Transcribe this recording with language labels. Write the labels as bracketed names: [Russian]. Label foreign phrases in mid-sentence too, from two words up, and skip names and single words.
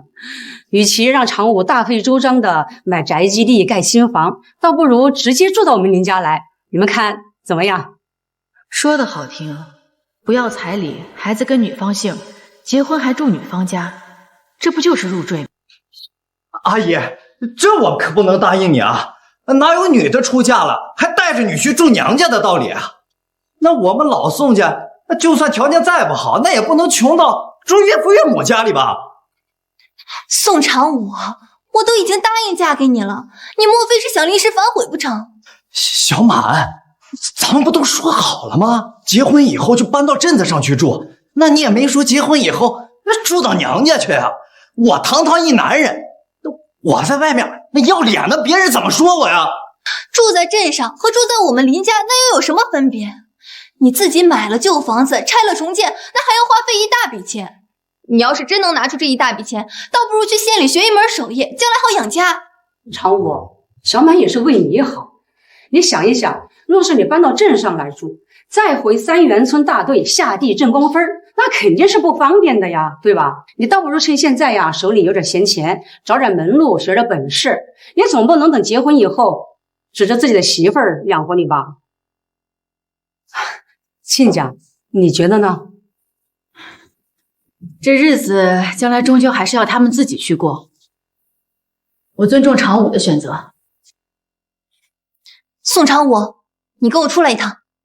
[Chinese] 與其讓常武大費周章的買宅基地蓋新房，倒不如直接住到我們林家來。你們看怎麼樣？說的好聽，不要彩禮，孩子跟女方姓，結婚還住女方家，這不就是入贅嗎？阿姨，這我可不能答應你啊！哪有女的出嫁了還帶着女婿住娘家的道理啊？那我們老宋家，就算條件再不好，那也不能窮到住岳父岳母家裡吧？宋常武，我都已經答應嫁給你了，你莫非是想臨時反悔不成？小滿，咱們不都說好了嗎？結婚以後就搬到鎮子上去住，那你也沒說結婚以後住到娘家去啊？我堂堂一男人，我在外面那要臉的，別人怎麼說我呀？住在鎮上和住在我們林家那又有什麼分別？你自己買了舊房子，拆了重建，那還要花費一大筆錢。你要是真能拿出這一大筆錢，倒不如去縣裡學一門手藝，將來好養家。常武，小滿也是為你好。你想一想，若是你搬到鎮上來住，再回三元村大隊下地掙工分，那肯定是不方便的呀，對吧？你倒不如趁現在呀，手裡有點閒錢，找點門路，學點本事，也總不能等結婚以後指着自己的媳婦兒養活你吧？親家，你覺得呢？這日子將來終究還是要他們自己去過。我尊重常武的選擇。宋常武，你跟我出來一趟。